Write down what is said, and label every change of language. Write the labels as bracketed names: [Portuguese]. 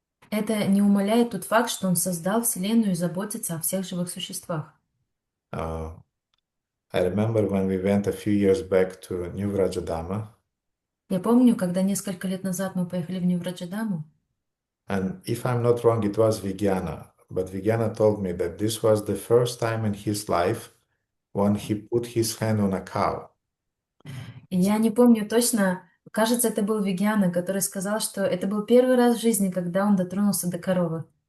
[Russian] Это не умаляет тот факт, что он создал Вселенную и заботится о всех живых существах. [English] I remember when we went a few years back to New Vrajadama, [Russian] Я помню, когда несколько лет назад мы поехали в Нью-Враджадаму, [English] and if I'm not wrong, it was Vigyana, but Vigyana told me that this was the first time in his life when he put his hand on a cow. [Russian] и я не помню точно, кажется, это был Вегьяна, который сказал, что это был первый раз в жизни, когда он дотронулся до коровы.